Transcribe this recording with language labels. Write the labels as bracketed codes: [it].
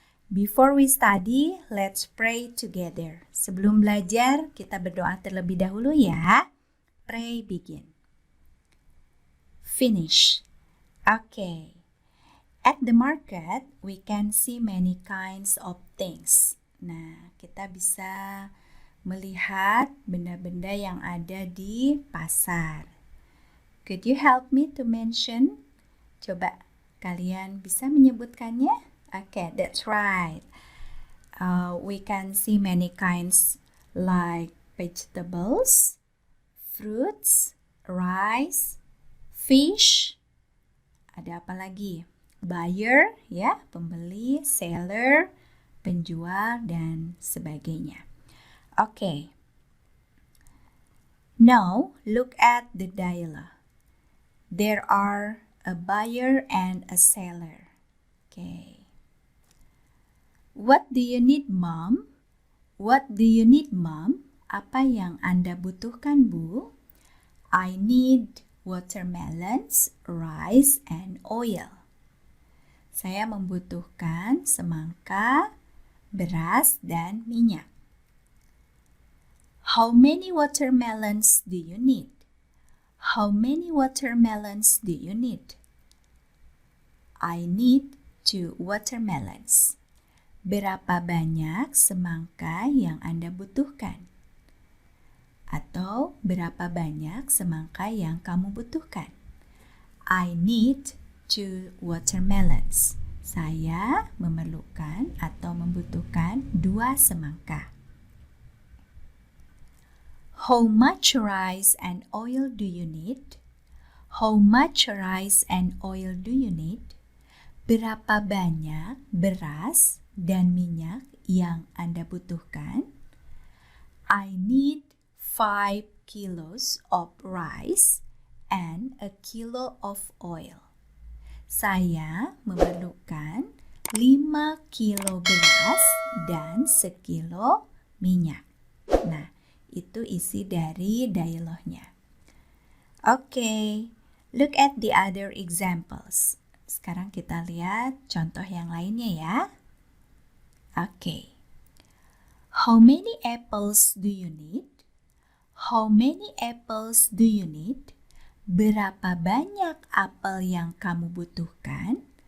[en] Before we study, let's pray together. [id] Sebelum belajar, kita berdoa terlebih dahulu ya. [en] Pray begin. Finish. [id] Okay. [en] At the market, we can see many kinds of things. [id] Nah, kita bisa melihat benda-benda yang ada di pasar. [en] Could you help me to mention? [id] Coba kalian bisa menyebutkannya? [en] Okay, that's right. We can see many kinds like vegetables, fruits, rice, fish. [id] Ada apa lagi? Buyer, ya, pembeli, seller, penjual, dan sebagainya. Okay. [en] Now, look at the dialogue. There are a buyer and a seller. Okay. What do you need, Mom? What do you need, Mom? [id] Apa yang Anda butuhkan, Bu? [en] I need watermelons, rice, and oil. [id] Saya membutuhkan semangka, beras, dan minyak. [en] How many watermelons do you need? How many watermelons do you need? I need 2 watermelons. [id] Berapa banyak semangka yang Anda butuhkan? Atau berapa banyak semangka yang kamu butuhkan? [en] I need 2 watermelons. [id] Saya memerlukan atau membutuhkan 2 semangka. [en] How much rice and oil do you need? How much rice and oil do you need? [id] Berapa banyak beras dan minyak yang Anda butuhkan? [en] I need 5 kilos of rice and a kilo of oil. [id] Saya memerlukan 5 kilo beras dan sekilo minyak. Nah, itu isi dari dialognya. [en] Okay, look at the other examples. [id] Sekarang kita lihat contoh yang lainnya ya. [en] Okay. How many apples do you need? How many apples do you need? [id] Berapa banyak apel yang kamu butuhkan?